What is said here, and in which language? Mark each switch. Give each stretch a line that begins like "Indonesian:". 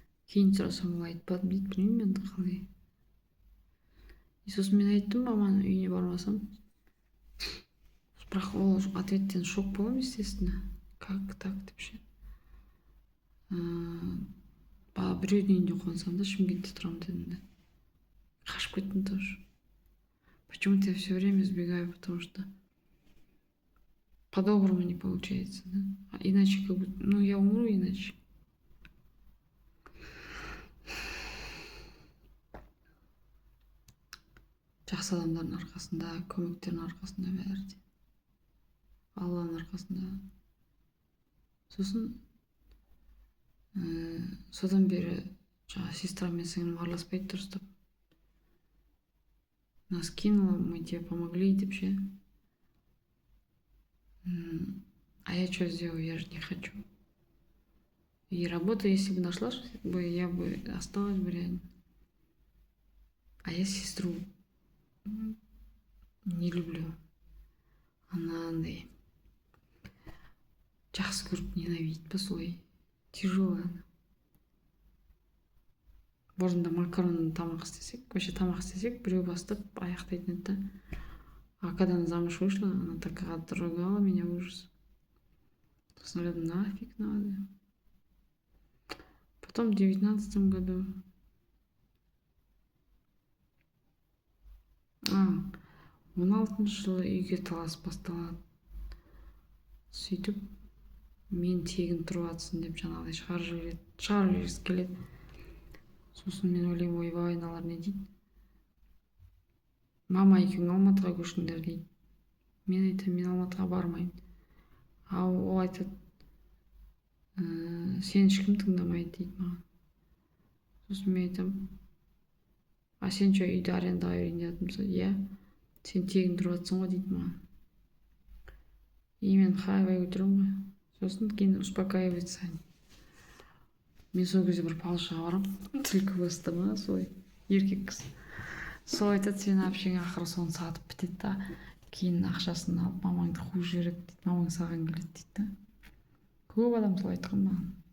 Kazakh: Кейін сұрасам ол айтпадым дейді, білмеймін енді қалай. Сосын мен айттым, маманың үйіне бармасам. Бірақ ол ответтен шок болам,
Russian: естественно. Как так
Kazakh: деп ше. Біреудің үйінде қонсам да, Шымкентте тұрамын дедім да. Қашып кеттім
Russian: тоже. Почему-то я все время избегаю, потому что По-доброму не получается, да? А иначе как будто, ну я умру иначе.
Kazakh: Жақсы адамдардың арқасында, көмектердің арқасында бәрі де. Алланың арқасында. Сосын содан бері жаңағы сестра мен сіңлім араласпайды дұрыстап.
Russian: Нас кинула, мы тебе помогли
Kazakh: деп ше.
Russian: А я что сделаю? Я же не хочу. И работа, если бы нашлась бы, я бы осталась бы реально. А я сестру не люблю. Она
Kazakh: андай жақсы көріп
Russian: ненавидит
Kazakh: па солай.
Russian: Тяжелая она.
Kazakh: Бұрында макаронный тамақ істесек, вообще тамақ істесек, біреу бастап аяқтайтын еді да.
Russian: А когда она замуж вышла, она так отругала меня, ужас. Сосын нафиг надо. Потом в 19 году
Kazakh: 16 жылы үйге талас басталады. Сөйтіп мен тегін тұрып жатсың деп жаңағыдай шығарып жібергісі келеді. Сосын мен ойлаймын, ойбай аналар не дейді. Мама екеуің Алматыға көшіңдер дейді. Мен айтамын, мен Алматыға бармаймын. Ал ол айтады, сен ешкім тыңдамайды дейді маған. Сосын мен айтамын, а сен что, үйді арендаға берейін деп жатырмысың? Иә, сен тегін тұрып жатсың ғой дейді маған. И мен хайвай көтеремін ғой. Сосын кейін
Russian: успокаивается они.
Kazakh: Мен сол кезде бір палшыға барамын, түлкі басты ма солай, еркек кісі. Сол айтады, сен әпшең ақыры соны сатып бітеді да, кейін ақшасын алып мамаңды қуып жібереді дейді, мамаң саған келеді дейді да. Көп адам солай айтқан маған.